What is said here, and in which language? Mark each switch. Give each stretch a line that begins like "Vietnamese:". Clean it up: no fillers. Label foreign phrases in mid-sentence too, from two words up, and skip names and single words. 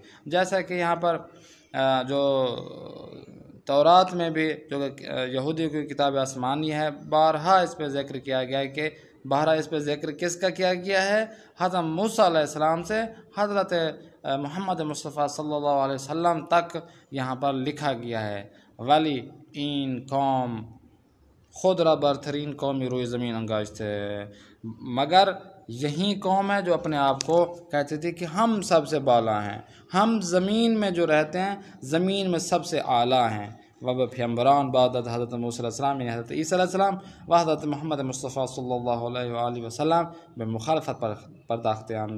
Urdu: جیسا کہ یہاں پر جو تورات میں بھی جو یہودیوں کی کتاب آسمانی ہے، بارہا اس پہ ذکر کیا گیا ہے کہ بارہا اس پہ ذکر کس کا کیا گیا ہے؟ حضرت موسیٰ
Arabic: علیہ السلام
Urdu: سے حضرت محمد مصطفیٰ
Arabic: صلی اللہ علیہ وسلم
Urdu: تک یہاں پر لکھا گیا ہے،
Persian: ولی این قوم خود را برترین قومی روی زمین انگاشت
Urdu: ہے، مگر یہی قوم ہے جو اپنے آپ کو کہتے تھے کہ ہم سب سے بالا ہیں، ہم زمین میں جو رہتے ہیں زمین میں سب سے اعلیٰ ہیں۔
Persian: و پیغمبران بعد حضرت موسیٰ
Arabic: علیہ السلام
Persian: یعنی حضرت عیسیٰ
Arabic: علیہ السلام
Persian: و حضرت محمد مصطفیٰ
Arabic: صلی اللہ علیہ وآلہ وسلم
Persian: میں مخالفت پرداختند،